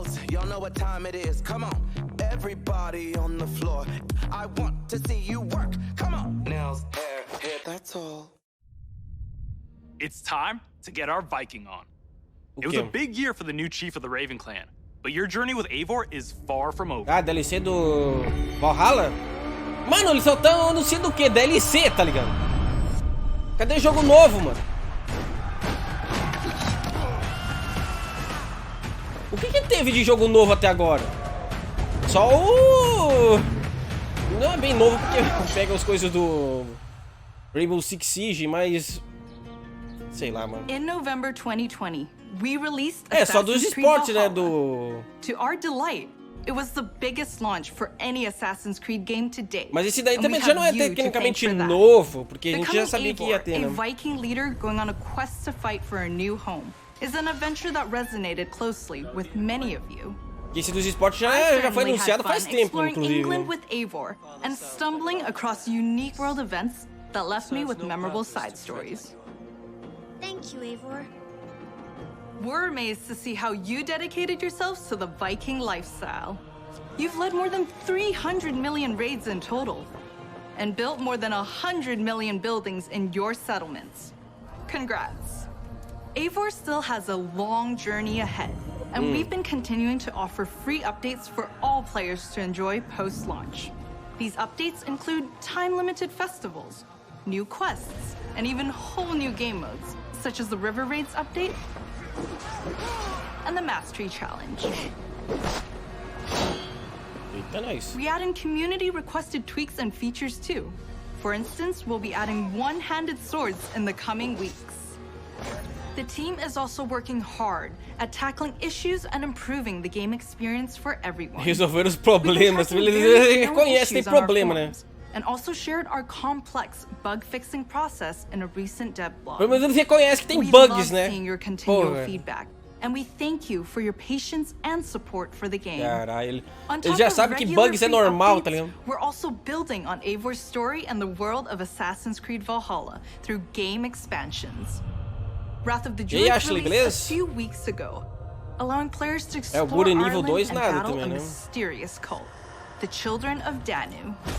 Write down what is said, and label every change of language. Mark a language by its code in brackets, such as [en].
[en] y'all know what time it is. Come on, everybody on the floor. I want to see you work. Come on, nails, hair, that's all. It's time to get our Viking on. It was a big year for the new chief of the Raven Clan, but your journey with Eivor is far from over. [pt] Ah, DLC do Valhalla? Mano, eles só tão anunciando o que? DLC, tá ligado? Cadê jogo novo, mano? O que teve de jogo novo até agora? Só o... Não é bem novo porque pega as coisas do Rainbow Six Siege, mas... Sei lá, mano. [en] In November 2020, we released [pt] só dos esportes, né, do... [en] To our delight, it was the biggest launch for any Assassin's Creed game to date. [pt] Mas esse daí também já não é tecnicamente novo, porque a gente já sabia que ia ter, né? [en] A Viking leader going on a quest to fight for a new home is an adventure that resonated closely with many of you. [pt] Esse dos esportes já foi anunciado faz tempo, inclusive. [en] England with Eivor and stumbling across unique world events that left me with memorable side stories. Thank you, Eivor. We're amazed to see how you dedicated yourselves to the Viking lifestyle. You've led more than 300 million raids in total, and built more than 100 million buildings in your settlements. Congrats. Eivor still has a long journey ahead, and we've been continuing to offer free updates for all players to enjoy post-launch. These updates include time-limited festivals, new quests, and even whole new game modes, such as the River Raids update and the Mastery Challenge. Nice. We add in community-requested tweaks and features too. For instance, we'll be adding one-handed swords in the coming weeks. The team is also working hard at tackling issues and improving the game experience for everyone. [pt] Resolver os problemas. Ele reconhece, tem problema, né? [en] And also shared our complex bug-fixing process in a recent dev blog. [pt] Pelo menos ele reconhece que tem bugs, né? [en] Seeing your continual feedback, and we thank you for your patience and support for the game. [pt] Caralho, ele já sabe que bugs é normal, tá ligado? [en] We're also building on Eivor's story and the world of Assassin's Creed Valhalla through game expansions. Wrath of the Druids released a few weeks ago, allowing players to explore Ireland and battle a mysterious cult, the Children of Danu.